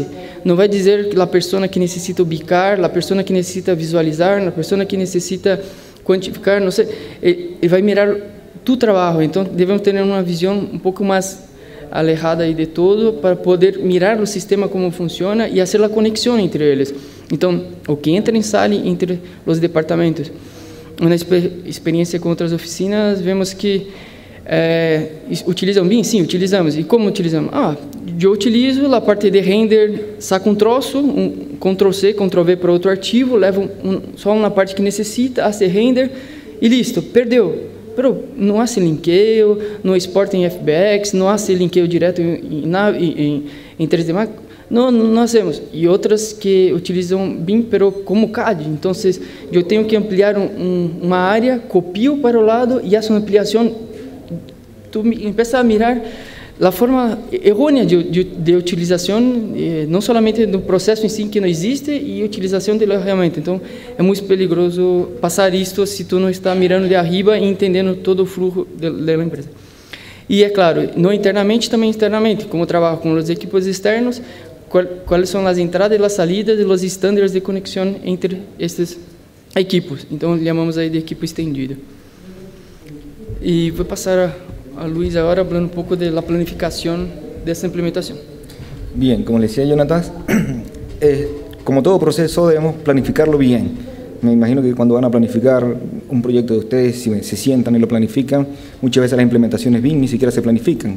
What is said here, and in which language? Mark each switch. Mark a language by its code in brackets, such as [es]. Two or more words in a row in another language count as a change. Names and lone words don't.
[pt] Não vai dizer que a pessoa que necessita ubicar, a pessoa que necessita visualizar, a pessoa que necessita quantificar, não sei. Ele vai mirar tu trabalho. Então, devemos ter uma visão um pouco mais alejada aí de todo, para poder mirar o sistema como funciona e fazer a conexão entre eles. Então, o que entra em sala entre os departamentos. [es] una experiencia con otras oficinas, vemos que [pt] utilizam BIM? Sim, utilizamos. E como utilizamos? Eu utilizo a parte de render, saco um troço, Ctrl+C, Ctrl+V para outro arquivo, levo só uma parte que necessita, hace render e listo, perdeu. Pero não hace linkeio, não exporta em FBX, não hace linkeio direto em 3D Max. Não hacemos. E outras que utilizam BIM, pero como CAD. Então, eu tenho que ampliar uma área, copio para o lado e faço uma ampliação. Tu empieza a mirar a forma errônea de utilização, não somente do processo em si que não existe, e utilização da ferramenta. Então, é muito perigoso passar isto se tu não está mirando de arriba e entendendo todo o fluxo da empresa. E, é claro, não internamente, também externamente, como trabalho com os equipos externos, quais são as entradas e as salidas e os estándares de conexão entre estes equipos. Então, chamamos aí de equipo estendido. E vou passar a [es] Luis ahora hablando un poco de la planificación de esta implementación. Bien, como le decía Jonathan, como todo proceso debemos planificarlo bien. Me imagino que cuando van a planificar un proyecto de ustedes, si se sientan y lo planifican, muchas veces las implementaciones BIM ni siquiera se planifican.